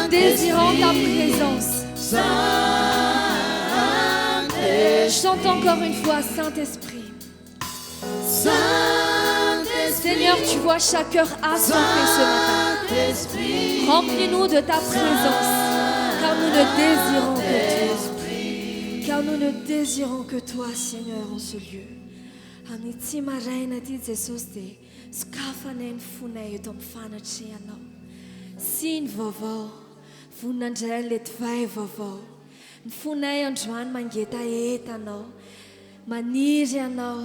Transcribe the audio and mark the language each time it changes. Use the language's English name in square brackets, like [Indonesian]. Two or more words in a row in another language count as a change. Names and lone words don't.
[French] Nous désirons ta présence Chante encore une fois Saint-Esprit Seigneur, tu vois chaque cœur assoiffé ce matin. Remplis-nous de ta présence, car nous ne désirons que toi. Car nous ne désirons que toi, Seigneur, en ce lieu. [Malagasy] Amin'ity maraina ty Jesosy dia sokafanay ny fonay eto amin'ny fanatrehanao. Sy ny vaovao, vonandray ny letivay vaovao. Ny fonay androany mangetaeta anao, maniry anao.